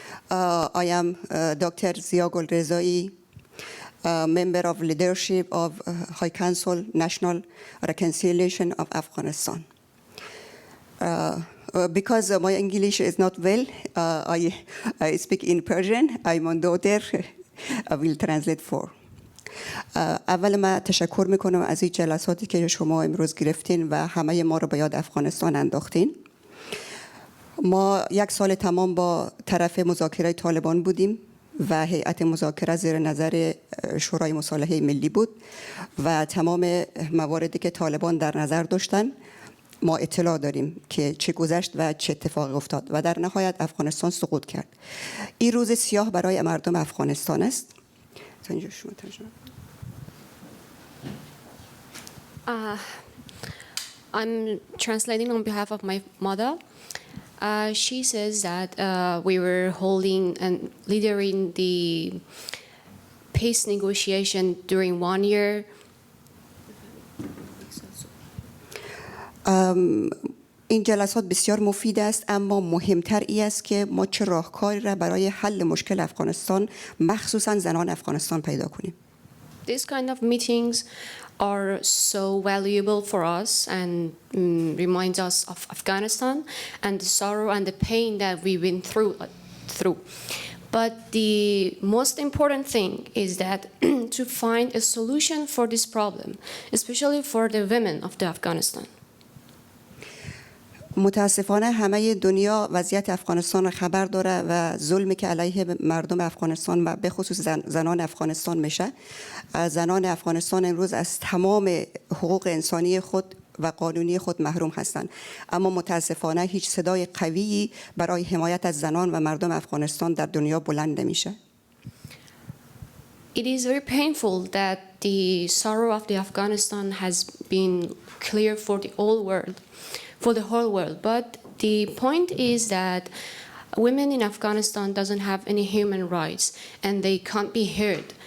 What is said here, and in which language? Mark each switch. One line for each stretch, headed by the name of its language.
English: I am Dr. Zia Golrezai, member of leadership of High Council National Reconciliation of Afghanistan. Because my English is not well, I speak in Persian. I'm on daughter. I will translate for.
Persian: اول ما تشکر میکنم از این جلساتی که شما امروز گرفتین و همه ما رو به یاد افغانستان انداختین. ما یک سال تمام با طرف مذاکره طالبان بودیم و هیئت مذاکره زیر نظر شورای مصالحه ملی بود و تمام مواردی که طالبان در نظر داشتن ما اطلاع داریم که چه گذشت و چه اتفاقی افتاد و در نهایت افغانستان سقوط کرد. این روز سیاه برای مردم افغانستان است.
English: I'm translating on behalf of my mother. She says that we were holding and leading the peace negotiation during 1 year.
Persian: این جلسات بسیار مفید است، اما مهمتر ای است که ما چه راهکاری را برای حل مشکل افغانستان مخصوصا زنان افغانستان پیدا کنیم.
English: These kind of meetings are so valuable for us and reminds us of Afghanistan and the sorrow and the pain that we've been through. But the most important thing is that to find a solution for this problem, especially for the women of the Afghanistan.
Persian: متاسفانه همه دنیا وضعیت افغانستان را خبر داره و ظلمی که علیه مردم افغانستان و به خصوص زنان افغانستان میشه. زنان افغانستان امروز از تمام حقوق انسانی خود و قانونی خود محروم هستند. اما متاسفانه هیچ صدای قوی برای حمایت از زنان و مردم افغانستان در دنیا بلند نمیشه.
English: It is very painful that the sorrow of the Afghanistan has been clear for the whole world, But the point is that women in Afghanistan doesn't have any human rights and they can't be heard.